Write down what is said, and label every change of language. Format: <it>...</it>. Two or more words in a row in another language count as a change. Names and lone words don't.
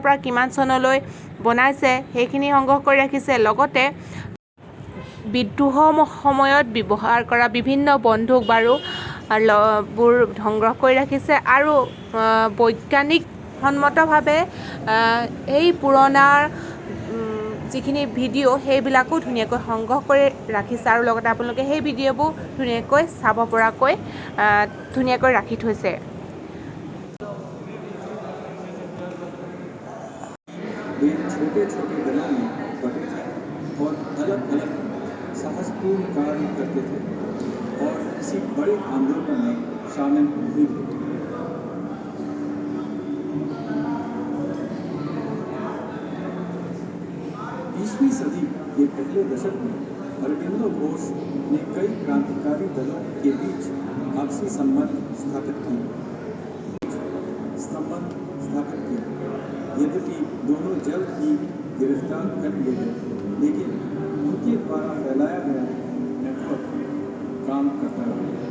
<as>পৰা কিমান চনলৈ বনাইছে সেইখিনি সংগ্ৰহ কৰি ৰাখিছে লগতে বিদ্ৰোহৰ সময়ত ব্যৱহাৰ কৰা বিভিন্ন বন্দুক বাৰুবোৰ সংগ্ৰহ কৰি ৰাখিছে আৰু বৈজ্ঞানিকসন্মতভাৱে এই পুৰণাৰ যিখিনি ভিডিঅ' সেইবিলাকো ধুনীয়াকৈ সংগ্ৰহ কৰি ৰাখিছে আৰু লগতে আপোনালোকে সেই ভিডিঅ'বোৰ ধুনীয়াকৈ চাব পৰাকৈ ধুনীয়াকৈ ৰাখি থৈছে</as> <hi>वे छोटे छोटे दलों में बटे थे और अलग अलग साहसपूर्ण कार्य करते थे और किसी बड़े आंदोलन में शामिल हुए थे 20वीं सदी के पहले दशक में अरविंदो घोष ने कई क्रांतिकारी दलों के बीच आपसी संबंध स्थापित किए यद्यपि दोनों जल्द ही गिरफ्तार कर लिए गए लेकिन उनके द्वारा फैलाया गया नेटवर्क काम करता रहा।</hi>